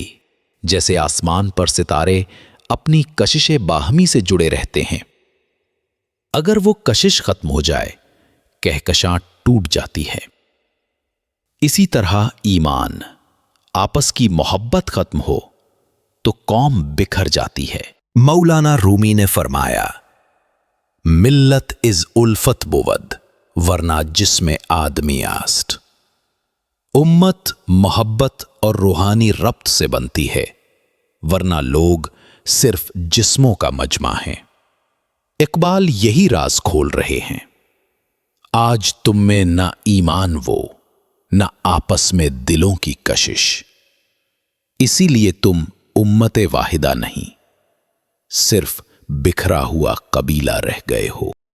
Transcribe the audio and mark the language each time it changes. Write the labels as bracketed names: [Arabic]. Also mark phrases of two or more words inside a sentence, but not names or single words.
[Urdu] جیسے آسمان پر ستارے اپنی کشش باہمی سے جڑے رہتے ہیں، اگر وہ کشش ختم ہو جائے کہکشاں ٹوٹ جاتی ہے. اسی طرح ایمان آپس کی محبت ختم ہو تو قوم بکھر جاتی ہے. مولانا رومی نے فرمایا [Persian] ملت از الفت بود ورنہ جسم آدمی آسٹ. [Urdu] امت محبت اور روحانی ربط سے بنتی ہے ورنہ لوگ صرف جسموں کا مجمع ہیں. اقبال یہی راز کھول رہے ہیں. آج تم میں نہ ایمان وہ نہ آپس میں دلوں کی کشش، اسی لیے تم امت واحدہ نہیں صرف بکھرا ہوا قبیلہ رہ گئے ہو.